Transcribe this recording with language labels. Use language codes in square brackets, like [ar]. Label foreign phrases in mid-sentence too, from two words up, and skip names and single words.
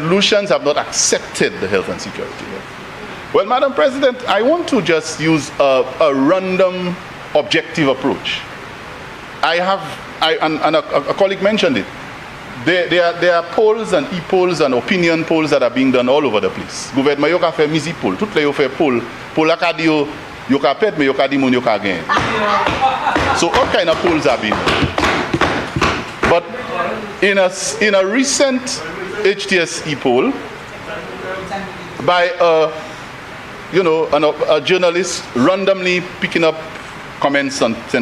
[en] Lucians have not accepted the health and security levy. Well, Madam President, I want to just use a random objective approach. A colleague mentioned it. There are polls and e-polls and opinion polls that are being done all over the place. [acf] Gouvernement yo ka fait misi poll, tout le yo fait poll la ka di yo ka pet mais yo ka di moun yo ka gain. [en] So all kind of polls are being done. But in a recent HTS e-poll by a journalist randomly picking up comments on St.